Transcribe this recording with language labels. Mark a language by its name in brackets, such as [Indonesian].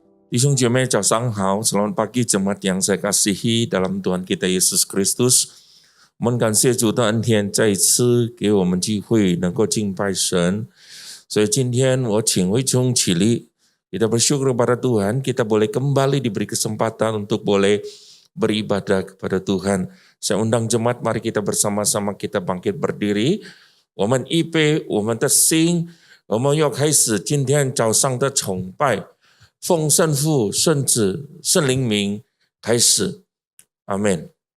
[Chinese] 弟兄姐妹早上好, [Indonesian] selamat pagi jemaat yang saya kasihi dalam Tuhan kita Yesus Kristus. [Chinese] 我们感谢主的恩典，再一次给我们机会能够敬拜神。所以今天我请慧中起立， [Indonesian] kita bersyukur kepada Tuhan, kita boleh kembali diberi kesempatan untuk boleh beribadah kepada Tuhan. Saya undang jemaat, mari kita bersama-sama kita bangkit berdiri. [Chinese] 我们预备，我们的心，我们要开始今天早上的崇拜。奉圣父、圣子、圣灵名开始，阿们。